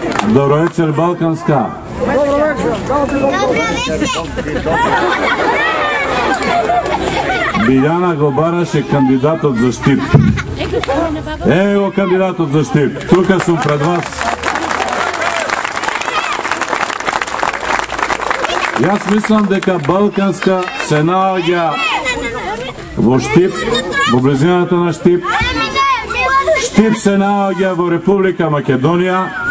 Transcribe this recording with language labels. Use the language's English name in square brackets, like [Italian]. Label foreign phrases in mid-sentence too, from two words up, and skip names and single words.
[Macedonian] Добро вечер, Балканска. Биљана Гобараш је кандидатот за Штип. Ево кандидатот за Штип. Тука сум пред вас. Јас мислам дека Балканска се наоѓа во Štip, во близината на Štip. Štip се наоѓа во Република Македонија.